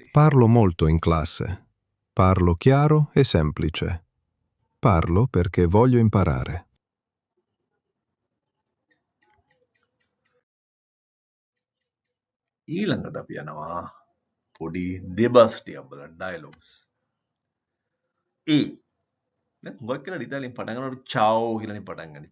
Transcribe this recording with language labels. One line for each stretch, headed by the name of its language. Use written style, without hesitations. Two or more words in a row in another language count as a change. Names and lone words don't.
Italian: Parlo molto in classe. Parlo chiaro e semplice. Parlo perché voglio imparare.
Sinhala: ඊළඟට අපි යනවා පොඩි දෙබස් ටිකක් බලන්න ඩයලොග්ස්. ඒ දැන් හුඟක් කියලා ඉතාලියෙන් පටන් ගන්නකොට චාවෝ කියලානේ පටන් ගන්නේ.